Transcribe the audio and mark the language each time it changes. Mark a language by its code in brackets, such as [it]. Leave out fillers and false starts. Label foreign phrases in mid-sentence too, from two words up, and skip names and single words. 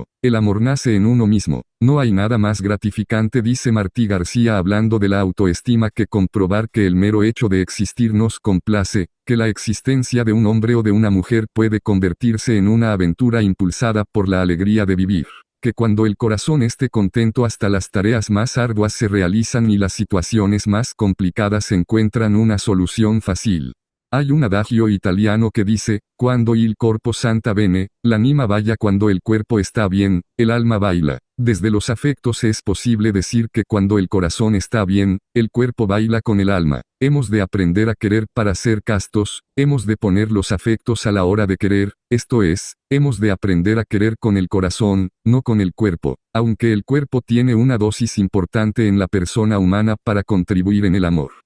[es] El amor nace en uno mismo. No hay nada más gratificante, dice Martí García hablando de la autoestima, que comprobar que el mero hecho de existir nos complace, que la existencia de un hombre o de una mujer puede convertirse en una aventura impulsada por la alegría de vivir. Que cuando el corazón esté contento hasta las tareas más arduas se realizan y las situaciones más complicadas encuentran una solución fácil. Hay un adagio italiano que dice, [it] cuando il corpo santa bene, l'anima balla. [es] Cuando el cuerpo está bien, el alma baila. Desde los afectos es posible decir que cuando el corazón está bien, el cuerpo baila con el alma. Hemos de aprender a querer para ser castos, hemos de poner los afectos a la hora de querer, esto es, hemos de aprender a querer con el corazón, no con el cuerpo, aunque el cuerpo tiene una dosis importante en la persona humana para contribuir en el amor.